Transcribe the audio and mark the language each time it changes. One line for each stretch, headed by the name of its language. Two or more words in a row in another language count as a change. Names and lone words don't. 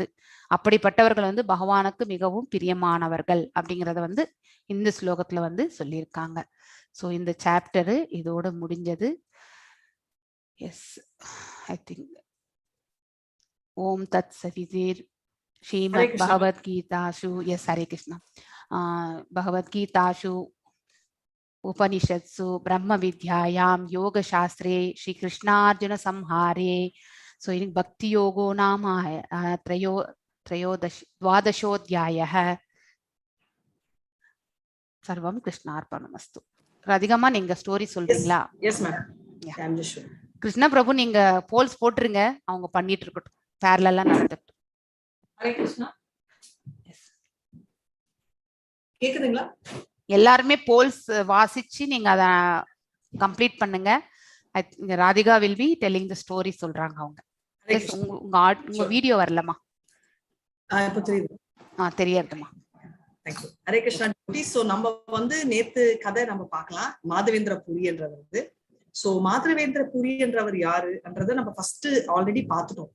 Tamil: அப்படிப்பட்டவர்கள் வந்து பகவானுக்கு மிகவும் பிரியமானவர்கள் அப்படிங்கறத வந்து இந்த ஸ்லோகத்துல வந்து சொல்லியிருக்காங்க. சோ இந்த சாப்டரு இதோட முடிஞ்சது.
English: Yes, I think
Sanskrit: ओम् तत् सदितीर् श्रीमद् भगवद्गीतासु.
Tamil: எஸ், ஹரே கிருஷ்ணா.
Sanskrit: பகவத்கீதாசு उपनिषत्सु ब्रह्म विद्यायां योग शास्त्रे श्री कृष्णार्जुन संहारे सो भक्ति योगो नाम द्वादशोऽध्यायः. सर्वं कृष्णार्पणमस्तु.
Tamil: ராதிகாமா நீங்க ஸ்டோரி சொல்றீங்களா?
English: Yes ma'am.
Tamil: கிருஷ்ண பிரபு நீங்க போல்ஸ் போட்டுருங்க, அவங்க பண்ணிட்டு இருக்கட்டும், பேரலலா நடந்துட்டு. ஹரே கிருஷ்ணா. கேக்குதுங்களா? எல்லாருமே போல்ஸ் வாசிச்சு நீங்க அத கம்ப்ளீட் பண்ணுங்க. ராதிகா
English: will be telling the story
Tamil: சொல்றாங்க அவங்க. உங்க வீடியோ வரலமா? இப்ப தெரியுது. தெரியாதுமா.
English: Thank you. ஹரே கிருஷ்ணா.
Tamil: சோ நம்ம வந்து நேத்து கதை நம்ம பார்க்கலாம். மாதவேந்திர புரி என்றவர் வந்து, சோ மாதவேந்திர புரி என்றவர் யாருன்றதை நம்ம
English: first already
Tamil: பார்த்துட்டோம்.